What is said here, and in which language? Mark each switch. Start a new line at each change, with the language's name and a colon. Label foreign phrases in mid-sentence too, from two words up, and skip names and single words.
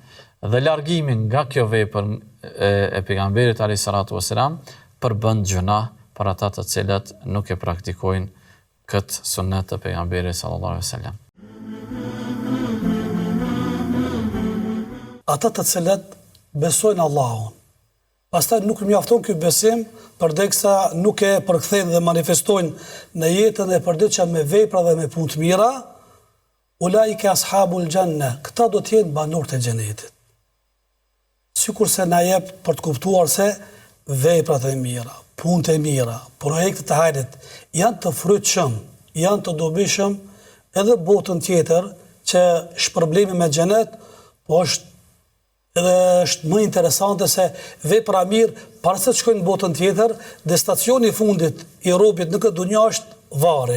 Albanian: Dhe largimin nga kjo vepër e pejgamberit
Arabic: عليه الصلاة والسلام
Albanian: përbën gjuna për ata të cilët nuk e praktikojnë këtë sunet të pejgamberit
Arabic: صلى الله عليه وسلم.
Albanian: Ata të cilët besojnë Allahun, pastaj nuk mjafton ky besim përderisa nuk e përkthejnë dhe manifestojnë në jetën e përditshme me vepra dhe me punë të mira,
Arabic: أولئك أصحاب الجنة,
Albanian: këta do të jenë banorët e xhenetit. Sikurse na jep për të kuptuar se veprat e mira, punët e mira, projektet e hajrit janë të frytshëm, janë të dobishëm edhe botën tjetër që shpërblimi me xhenet, po është më interesante se vepra mirë, para se të shkojnë në botën tjetër, destinacioni i fundit i robit në këtë dunjë është varri.